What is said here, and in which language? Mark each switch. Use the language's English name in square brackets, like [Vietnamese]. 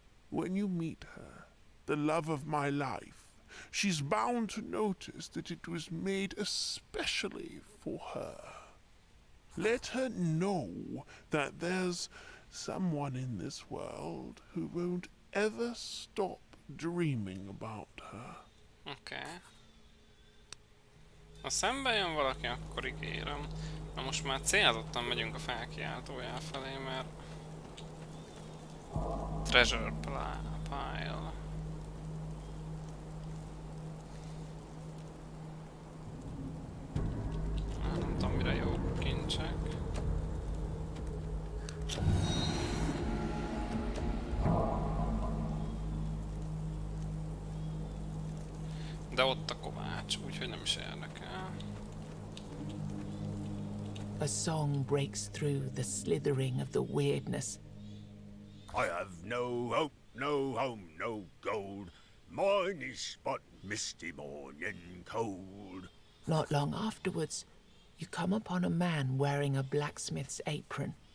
[English] When you meet her, the love of my life, she's bound to notice that it was made especially for her. Let her know that there's someone in this world who won't ever stop dreaming about her. oké. [Hungarian] Ha szembe jön valaki, akkor ígérem. Na most már célzottan megyünk a felkiáltójel felé, mert... [English] Treasure pile. [Hungarian] Nem tudom, mire jó kincsek. De ott a kovács, úgyhogy nem is érdekel. [English] A song breaks through the slithering of the weirdness. I have no hope, no home, no gold. Mine is but misty morning cold. Not long afterwards, you come upon a man wearing a blacksmith's apron.